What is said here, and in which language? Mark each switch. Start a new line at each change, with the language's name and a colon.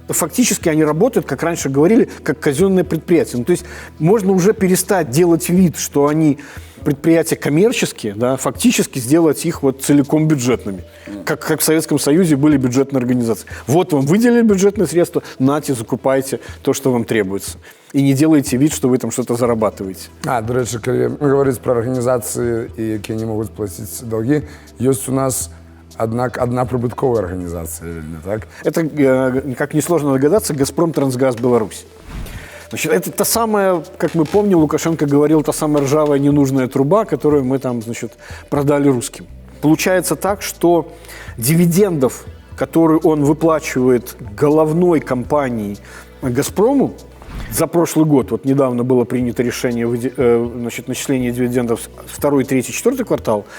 Russian: Фактически они работают, как раньше говорили, как казенные предприятия. Ну, то есть можно уже перестать делать вид, что они предприятия коммерческие, да, фактически сделать их вот целиком бюджетными. Как в Советском Союзе были бюджетные организации. Вот вам выделили бюджетные средства, нате, закупайте то, что вам требуется. И не делайте вид, что вы там что-то зарабатываете.
Ukrainian: До речі, коли говорить про організації, які не можуть сплатити долги, є у нас одна
Russian: прибутковая организация,
Ukrainian: не так?
Russian: Это, как несложно догадаться, «Газпром Трансгаз Беларусь». Значит, это та самая, как мы помним, Лукашенко говорил, та самая ржавая ненужная труба, которую мы там, значит, продали русским. Получается так, что дивидендов, которые он выплачивает головной компании «Газпрому», за прошлый год, вот недавно было принято решение значит, начисления дивидендов 2, 3, 4 квартал.